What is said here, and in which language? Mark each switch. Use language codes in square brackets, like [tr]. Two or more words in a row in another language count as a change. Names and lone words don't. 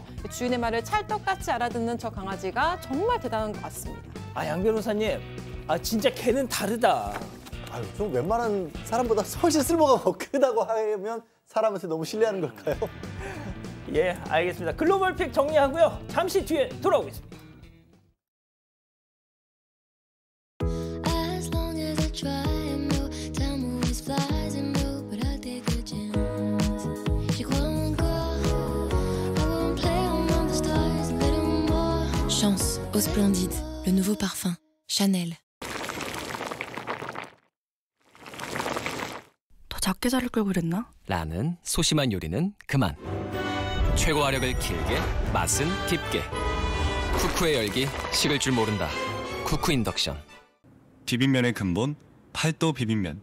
[ko] 주인의 말을 찰떡같이 알아듣는 저 강아지가 정말 대단한 것 같습니다. 양 변호사님, 진짜 개는 다르다. 좀 웬만한 사람보다 훨씬 쓸모가 더 크다고 하면 사람한테 너무 신뢰하는 걸까요? 예, 알겠습니다. 글로벌 픽 정리하고요. 잠시 뒤에 돌아오겠습니다. [fr] Chance Eau Splendide, le nouveau parfum, Chanel. [ko] 더 작게 자를 걸 그랬나? 라는 소심한 요리는 그만. 최고 화력을 길게, 맛은 깊게. 쿠쿠의 열기, 식을 줄 모른다. 쿠쿠 인덕션. 비빔면의 근본, 팔도 비빔면.